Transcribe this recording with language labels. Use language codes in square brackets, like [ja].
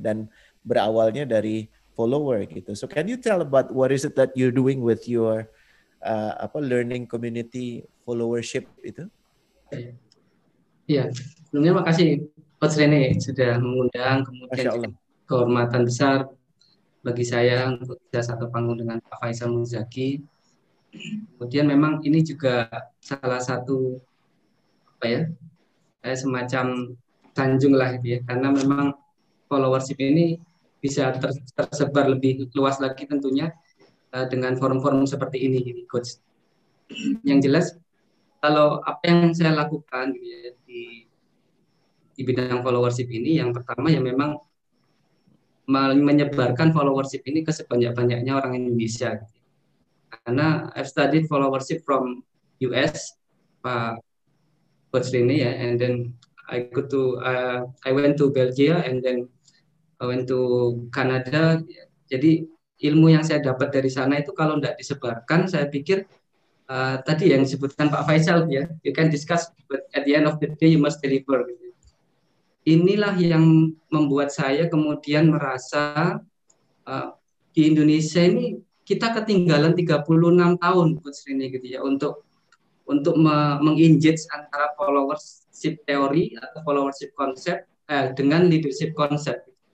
[id] Dan berawalnya dari follower gitu. [en] So can you tell about what is it that you're doing with your learning community followership [id] itu? Iya, sebelumnya makasih Coach Rene sudah mengundang, kemudian Masya Allah. kehormatan besar bagi saya untuk bisa satu panggung dengan Pak Faisal Muzaki. Kemudian memang ini juga salah satu semacam sanjung lah gitu ya, karena memang followership ini bisa tersebar lebih luas lagi tentunya dengan forum-forum seperti ini gitu, Coach. Yang jelas kalau apa yang saya lakukan gitu ya, di bidang followership ini, yang pertama ya memang menyebarkan followership ini ke sebanyak-banyaknya orang Indonesia. Gitu. Karena [en] I've studied followership from US, Pak Coach Rini ya, and then I went to Belgia and then I went to Canada. [id] Jadi ilmu yang saya dapat dari sana itu kalau tidak disebarkan, saya pikir tadi yang disebutkan Pak Faisal ya, [en] you can discuss, but at the end of the day you must deliver. [id] Gitu. Inilah yang membuat saya kemudian merasa di Indonesia ini kita ketinggalan 36 tahun Coach Rini gitu ya untuk menginject antara followership teori atau followership konsep dengan leadership konsep.